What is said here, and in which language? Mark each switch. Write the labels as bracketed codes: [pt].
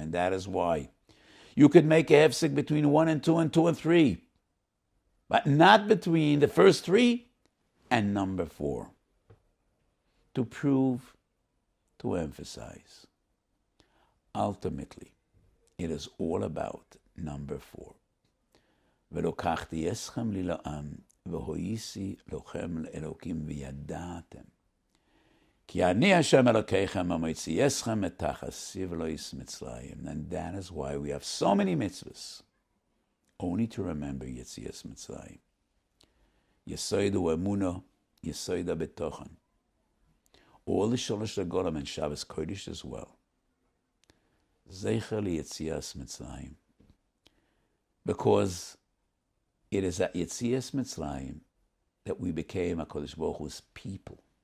[en] And that is why you could make a hefsek between 1 and 2 and 2 and 3, but not between the first 3 and number 4. To prove to emphasize. Ultimately, it is all about number 4. [he] ולוקחתי אתכם לי לעם, והויסי לכם לאלוקים וידעתם. כי אני השם אלוקיכם המוציא אתכם מתחת סבלוס מצרים. [en] And that is why we have so many mitzvahs. Only to remember Yetzias Mitzrayim. Yesod u'emunah, Yesod ha'betochen. All the Sholosh Regalim and Shabbos Kodesh as well. Zeicher Yetzias Mitzrayim. Because it is at Yetzias Mitzrayim that we became HaKadosh Baruch Hu's people.